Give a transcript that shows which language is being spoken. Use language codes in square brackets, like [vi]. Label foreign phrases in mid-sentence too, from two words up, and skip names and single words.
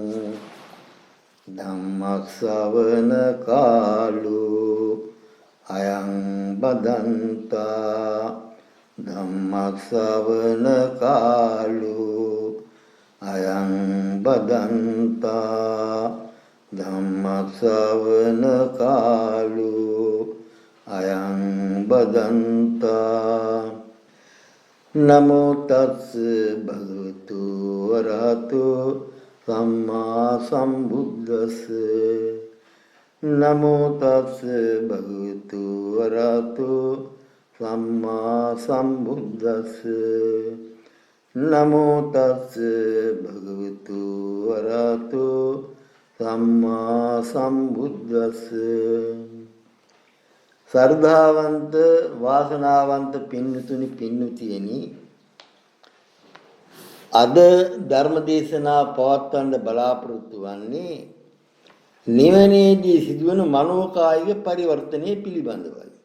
[pi] ධම්මස්සවන කාලෝ අයං බදන්තා ධම්මස්සවන කාලෝ අයං බදන්තා ධම්මස්සවන කාලෝ අයං බදන්තා නමෝ තස්ස භගවතු වරහතෝ සම්මා සම්බුද්දස්ස නමෝ තස්ස භගවතු වරහතෝ සම්මා සම්බුද්දස්ස නමෝ තස්ස භගවතු වරහතෝ සම්මා සම්බුද්දස්ස [si] ශ්‍රද්ධාවන්ත වාසනාවන්ත පින්තුනි පින්තුතියනි, අද ධර්ම දේශනා පවත්වන්න බලාපොරොත්තු වන්නේ නිවනේදී සිදුවන මනෝකායික පරිවර්තනය පිළිබඳවයි.